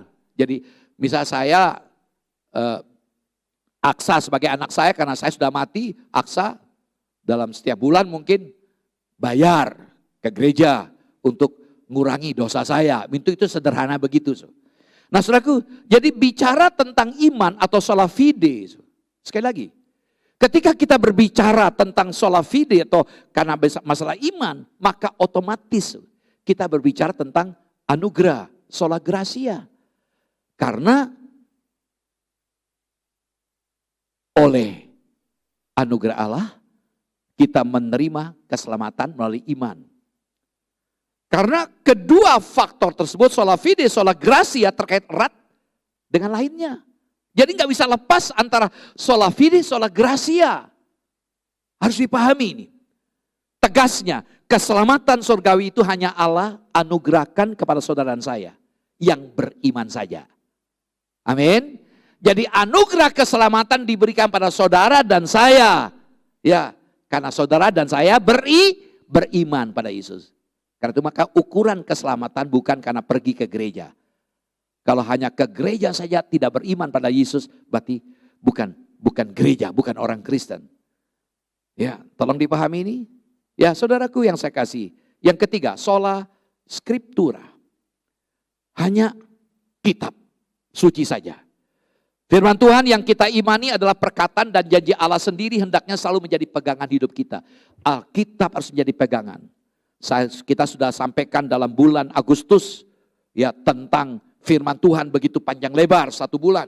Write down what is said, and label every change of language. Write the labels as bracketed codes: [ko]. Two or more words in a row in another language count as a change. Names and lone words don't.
[id] Jadi misal saya Aksa sebagai anak saya karena saya sudah mati. Aksa dalam setiap bulan mungkin bayar ke gereja untuk ngurangi dosa saya. Itu sederhana begitu. Nah saudaraku, jadi bicara tentang iman atau [la] sola fide, [id] sekali lagi, ketika kita berbicara tentang [la] sola fide [id] atau karena masalah iman, maka otomatis kita berbicara tentang anugerah, [la] sola gracia. [id] Karena oleh anugerah Allah, kita menerima keselamatan melalui iman. Karena kedua faktor tersebut, [la] sola fide, sola gracia terkait erat dengan lainnya. [id] Jadi nggak bisa lepas antara [la] sola fide, sola gracia. [id] Harus dipahami ini. Tegasnya, keselamatan surgawi itu hanya Allah anugerahkan kepada saudara dan saya yang beriman saja. Amin. Jadi anugerah keselamatan diberikan pada saudara dan saya. Ya, karena saudara dan saya beriman pada Yesus. Karena itu maka ukuran keselamatan bukan karena pergi ke gereja. Kalau hanya ke gereja saja tidak beriman pada Yesus, berarti bukan gereja, bukan orang Kristen. Ya, tolong dipahami ini. Ya, saudaraku yang saya kasih. Yang ketiga, [la] sola scriptura. [id] Hanya kitab suci saja. Firman Tuhan yang kita imani adalah perkataan dan janji Allah sendiri hendaknya selalu menjadi pegangan hidup kita. Alkitab harus menjadi pegangan. Kita sudah sampaikan dalam bulan Agustus ya tentang firman Tuhan begitu panjang lebar 1 bulan.